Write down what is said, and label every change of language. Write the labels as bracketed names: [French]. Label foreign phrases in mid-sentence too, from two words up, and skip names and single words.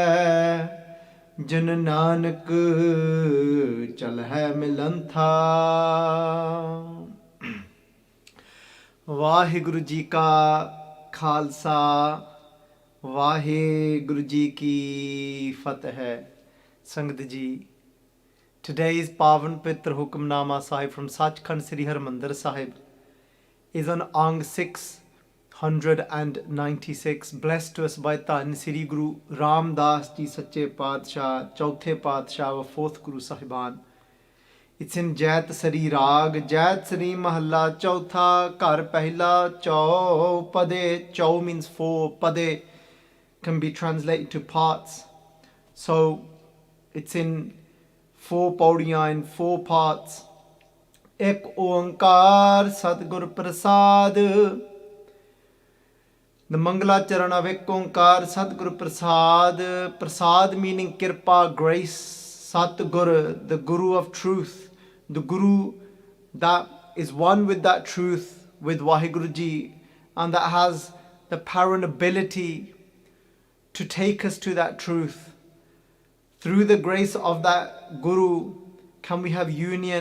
[Punjabi] ਜਨ ਨਾਨਕ ਚਲ ਹੈ ਮਿਲੰਥਾ। ਵਾਹਿਗੁਰੂ ਜੀ ਕਾ ਖਾਲਸਾ ਵਾਹਿਗੁਰੂ ਜੀ ਕੀ ਫਤਿਹ। ਸੰਗਤ ਜੀ, [English] today's Pavan Pitra Hukamnama Sahib from Sachkhand Sri Harmandir Sahib is on Ang 696, blessed to us by Tan Sri Guru Ram Das Ji [Punjabi] ਸੱਚੇ ਪਾਤਸ਼ਾਹ, ਚੌਥੇ ਪਾਤਸ਼ਾਹ [English] of 4th Guru Sahiban. It's in Jait Sri Rag, Jait Sri [Punjabi] ਮਹਲਾ ਚੌਥਾ, ਕਰ ਪਹਿਲਾ, ਚਉ ਪਦੇ. [English] Chau means four, Pade can be translated to parts. So it's in 4 pauriyan in 4 parts. [Punjabi] ਇਕ ਓਅੰਕਾਰ ਸਤਿਗੁਰ ਪ੍ਰਸਾਦਿ. [English] The Mangala Charan of [Punjabi] ਇਕ ਓਅੰਕਾਰ ਸਤਿਗੁਰ ਪ੍ਰਸਾਦਿ. [English] Prasad meaning Kirpa, grace. Satgur, the Guru of truth. The Guru that is one with that truth, with Vaheguru Ji, and that has the power and ability to take us to that truth. Through the grace of that Guru, can we have union?